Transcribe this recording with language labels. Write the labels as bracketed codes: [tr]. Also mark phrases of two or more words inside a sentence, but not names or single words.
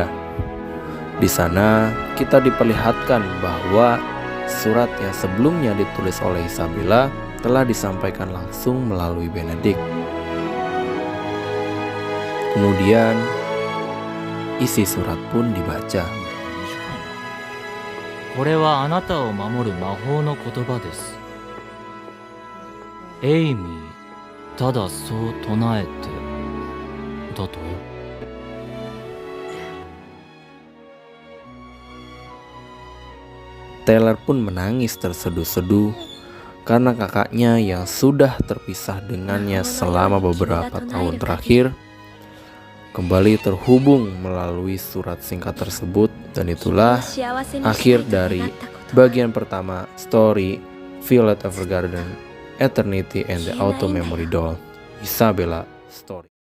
[id] Di sana kita diperlihatkan bahwa surat yang sebelumnya ditulis oleh Isabella telah disampaikan langsung melalui Benedict. Kemudian isi surat pun dibaca. [ja] これはあなたを守る魔法の言葉です。エイミー、ただそう唱えてだとよ。 [id] Taylor pun menangis terseduh-seduh karena kakaknya yang sudah terpisah dengannya selama beberapa tahun terakhir kembali terhubung melalui surat singkat tersebut, dan itulah akhir dari bagian pertama story Violet Evergarden, Eternity and the Auto Memory Doll, Isabella Story.